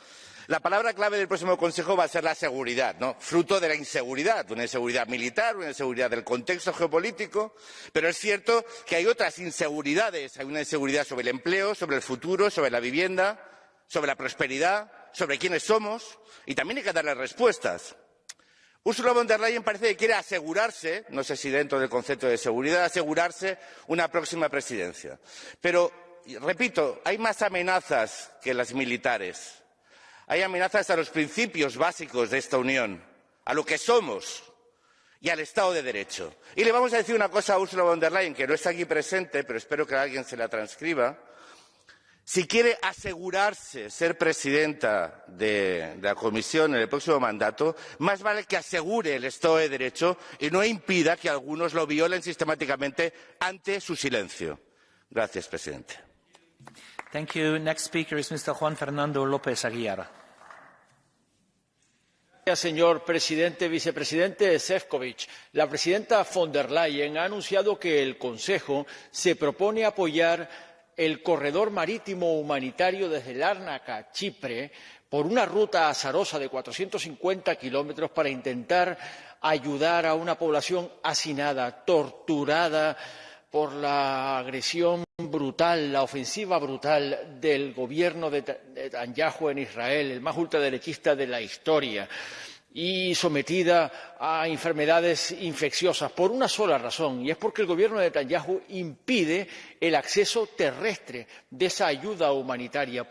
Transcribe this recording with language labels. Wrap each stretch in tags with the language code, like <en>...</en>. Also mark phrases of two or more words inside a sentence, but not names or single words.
<es>La palabra clave del próximo Consejo va a ser la seguridad, ¿no? Fruto de la inseguridad, una inseguridad militar, una inseguridad del contexto geopolítico, pero es cierto que hay otras inseguridades. Hay una inseguridad sobre el empleo, sobre el futuro, sobre la vivienda, sobre la prosperidad, sobre quiénes somos, y también hay que darle respuestas. Ursula von der Leyen parece que quiere asegurarse, no sé si dentro del concepto de seguridad, asegurarse una próxima presidencia. Pero, repito, hay más amenazas que las militares. Hay amenazas a los principios básicos de esta Unión, a lo que somos y al Estado de Derecho. Y le vamos a decir una cosa a Ursula von der Leyen, que no está aquí presente, pero espero que alguien se la transcriba. Si quiere asegurarse ser presidenta de la Comisión en el próximo mandato, más vale que asegure el Estado de Derecho y no impida que algunos lo violen sistemáticamente ante su silencio. Gracias, presidente.</es> <en>Thank you. Next speaker is Mr. Juan Fernando López Aguilar.</en> <es>Señor presidente, vicepresidente Šefčovič, la presidenta von der Leyen ha anunciado que el Consejo se propone apoyar el corredor marítimo humanitario desde Lárnaca a Chipre por una ruta azarosa de 450 kilómetros para intentar ayudar a una población hacinada, torturada por la agresión brutal, la ofensiva brutal del gobierno de Netanyahu en Israel, el más ultraderechista de la historia, y sometida a enfermedades infecciosas por una sola razón, y es porque el gobierno de Netanyahu impide el acceso terrestre de esa ayuda humanitaria.</es>